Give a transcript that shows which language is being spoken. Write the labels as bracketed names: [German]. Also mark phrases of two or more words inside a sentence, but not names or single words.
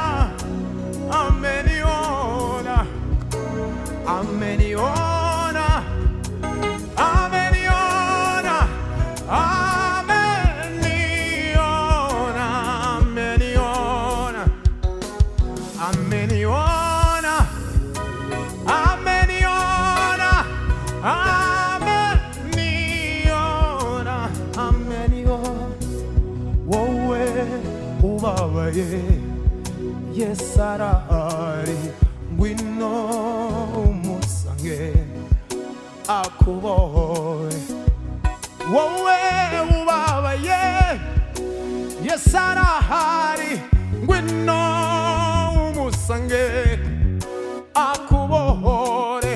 [Swahili] ameniona, ameniona, ameniona, ameniona, ameniona, ameniona, ameniona, ameniona, ameniona. [Kinyarwanda] Wowe ubabaye, yesarari, ngwino umusange akubohe. Wowe ubabaye, yesarari, ngwino umusange akubohore.